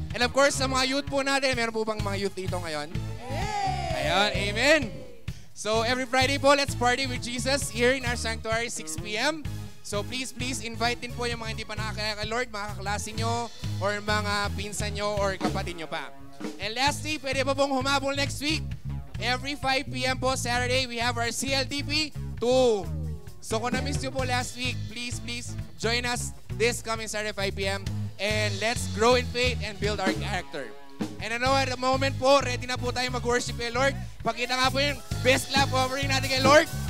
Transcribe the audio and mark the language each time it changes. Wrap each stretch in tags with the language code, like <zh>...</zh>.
<en>And of course,</en> <tl>sa mga youth po natin, meron po bang mga youth dito ngayon? Ayun, amen.</tl> <en>So every Friday po, let's party with Jesus here in our sanctuary, 6 p.m. So please, please invite</en> <tl>din po yung mga hindi pa nakakilala kay Lord, mga kaklase nyo, or mga pinsan nyo, or kapatid nyo pa.</tl> <en>And lastly, pwede pa pong humabol next week. Every 5 p.m. po, Saturday, we have our CLDP 2. So</en> <tl>kung na-miss nyo po</tl> <en>last week, please, please join us this coming Saturday 5 p.m. And let's grow in faith and build our character. And I know at the moment</en> <tl>po, ready na po tayo mag-worship kay Lord. Pakita nga po yung best clap offering natin kay Lord.</tl>